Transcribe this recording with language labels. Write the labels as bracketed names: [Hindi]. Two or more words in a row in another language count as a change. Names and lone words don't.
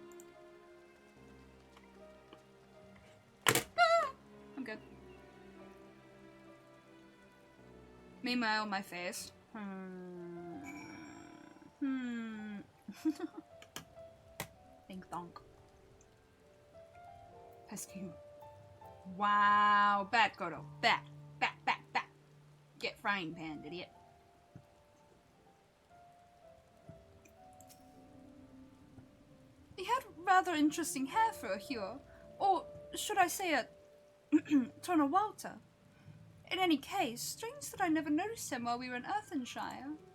[English] I'm good. Meanwhile, my face. Ding donk. Pesky. Wow. Bat, Godo. Bat. Bat, bat, bat. Get frying pan, idiot. He had rather interesting hair for a hero. Or should I say a Tonawalter. In any case, strange that I never noticed him while we were in Earthenshire.